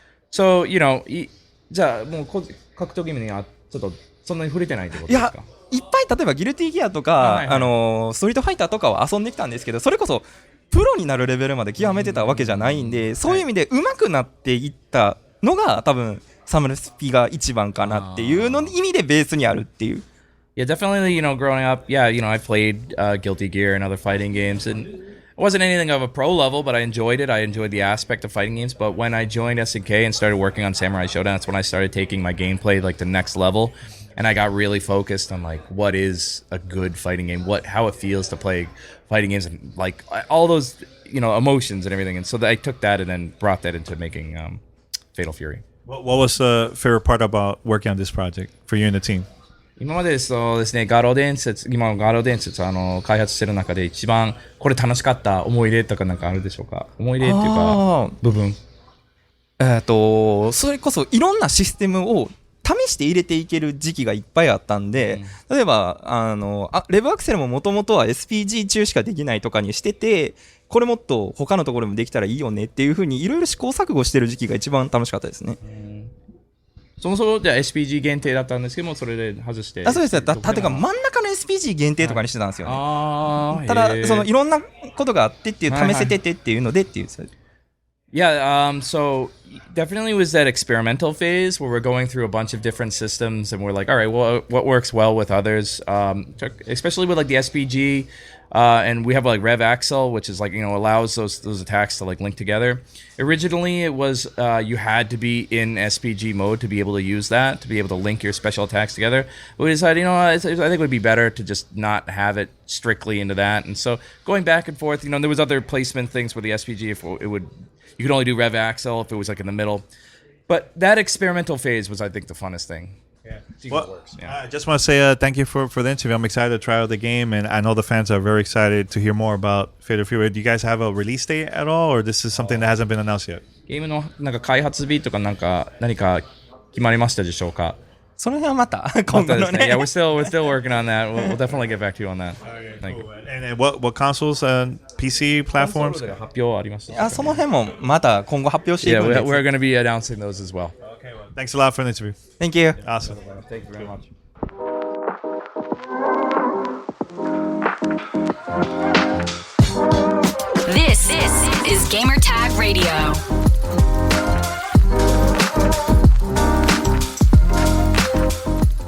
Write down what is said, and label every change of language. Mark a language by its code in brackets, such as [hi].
[en] So, you know, [ja] じゃあもう格闘ゲームにはちょっとそんなに触れてないってことですか？いっぱい例えばギルティギアとか、ストリートファイターとかは遊んできたんですけど、それこそプロになるレベルまで極めてたわけじゃないんで、そういう意味で上手くなっていったのが多分サムラスピが一番かなっていうの意味でベースにあるっていう。 [en] Yeah, definitely, you know, growing up, yeah, you know, I played Guilty Gear and other fighting games, and it wasn't anything of a pro level, but I enjoyed it. I enjoyed the aspect of fighting games, but when I joined SNK and started working on Samurai Shodown, that's when I started taking my gameplay like the next level, and I got really focused on like what is a good fighting game, how it feels to play fighting games, and like all those, you know, emotions and everything, and so I took that and then brought that into making Fatal Fury. What was the favorite part about working on this project for you and the team? [ja] 今までそうですね、今のガロ伝説開発してる中で一番これ楽しかった思い出とかなんかあるでしょうか？思い出っていうか部分。それこそいろんなシステムを試して入れていける時期がいっぱいあったんで、例えばレブアクセルももともとは SPG 中しかできないとかにしてて、これもっと他のところもできたらいいよねっていう風にいろいろ試行錯誤してる時期が一番楽しかったですね。そもそもじゃあ SPG 限定だったんですけども、それで外して。そうですね。てか真ん中の SPG 限定とかにしてたんですよね。ただそのいろんなことがあってっていう試せててっていうのでっていう。 [en] Yeah, so definitely was that experimental phase where we're going through a bunch of different systems and we're like, all right, well, what works well with others, especially with like the SPG, and we have like Rev Axel, which is like, allows those attacks to like link together. Originally, it was you had to be in SPG mode to be able to use that, to be able to link your special attacks together. But we decided, I think it would be better to just not have it strictly into that. And so going back and forth, there was other placement things with the SPG. If it would, you could only do Rev Axel if it was like in the middle. But that experimental phase was, I think, the funnest thing. Yeah. See what works. Yeah. I just want to say thank you for the interview. I'm excited to try out the game, and I know the fans are very excited to hear more about Fatal Fury. Do you guys have a release date at all, or this is something that hasn't been announced yet? [ja] ゲームのなんか開発日とか何か決まりましたでしょうか？その辺はまた今後のね。 [en] Yeah, we're still working on that. We'll definitely get back to you on that. Thank you. And what consoles, PC platforms? [ja] 発表ありました。その辺もまた今後発表していくんです。 [en] Yeah, we're going to be announcing those as well. Okay, well, thanks a lot for the interview. Thank you. Awesome. Thank you very much. This is Gamertag Radio.